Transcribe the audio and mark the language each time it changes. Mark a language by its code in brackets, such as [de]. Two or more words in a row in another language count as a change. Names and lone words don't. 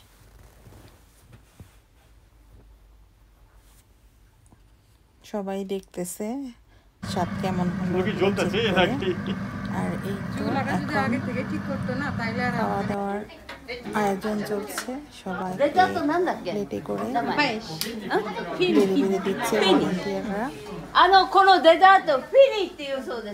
[bn] সবাই দেখতেছে স্বাদ কেমন হলো। আর এই তো এখন খাওয়া দাওয়ার আয়োজন চলছে। সবাই প্লেটে করে বেড়ে বেড়ে দিচ্ছে ভলান্টিয়াররা। [ja] このデザートフィニーっていうそうです。